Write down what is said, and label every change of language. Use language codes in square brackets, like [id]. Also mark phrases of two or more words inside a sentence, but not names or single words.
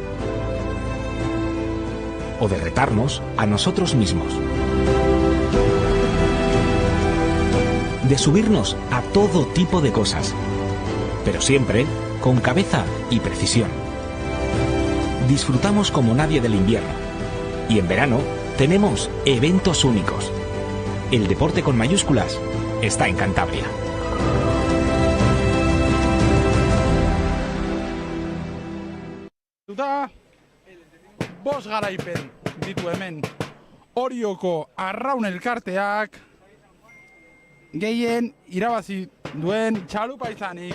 [es] o de retarnos a nosotros mismos, de subirnos a todo tipo de cosas, pero siempre con cabeza y precisión. Disfrutamos como nadie del invierno y en verano tenemos eventos únicos. El deporte con mayúsculas está en Cantabria. [eu] Bost garaipen ditu hemen Orioko Arraun Elkarteak gehien irabazi duen txalupa izanik.